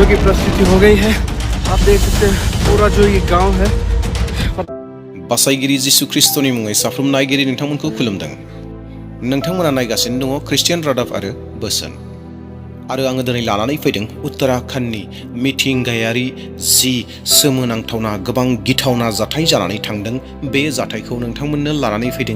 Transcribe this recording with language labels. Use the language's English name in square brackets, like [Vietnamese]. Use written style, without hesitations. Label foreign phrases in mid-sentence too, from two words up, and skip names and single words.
[Hindi] परिस्थिति हो गई है। आप देख सकते हैं पूरा जो ये गांव है। [Bodo] बासायगिरि जिसु ख्रिस्टनि मुङै साफ्रोम नायगिरि नोंथांमोनखौ खुलुमदों। नोंथांमोना नायगासिनो दङ ख्रिस्टियान रादाब आरो बोसोन। आरो आङो दिनै लानानै फैदों उत्तराखंडनि मिथिंगायारि जि सोमोनांथावना गोबां गिथावना जाथाय जानानै थांदों बे जाथायखौ नोंथांमोननो लानानै फैदों।